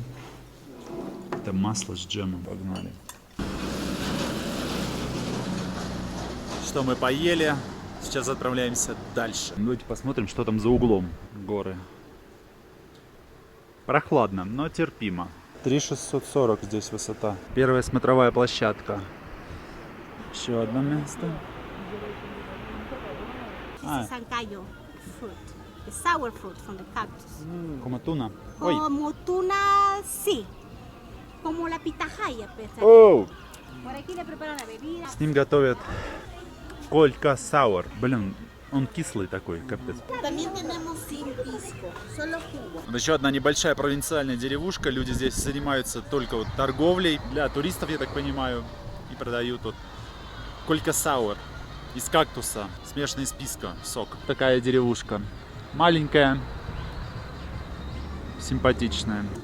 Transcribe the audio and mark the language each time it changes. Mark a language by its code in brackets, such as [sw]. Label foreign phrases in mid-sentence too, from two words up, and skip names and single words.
[ru] Это масло с джемом. Погнали. Что мы поели? Сейчас отправляемся дальше. Давайте посмотрим, что там за углом горы. Прохладно, но терпимо. 3640 здесь высота. Первая смотровая площадка. Еще одно место. [en] This is sancayo fruit, the sour fruit from the cactus. [ru] Коматуна. Ой. [es] Como tuna, sí. Como la pitahaya, pues. Оу! Por aquí le preparan la bebida. [ru] С ним готовят колька саур. Блин, он кислый такой, капец. [es] También tenemos sin pisco, solo jugo. [ru] Вот еще одна небольшая провинциальная деревушка. Люди здесь занимаются только вот торговлей. Для туристов, я так понимаю. И продают вот колька саур из кактуса. Смешанный из писка, сок. Такая деревушка. Маленькая. Симпатичная.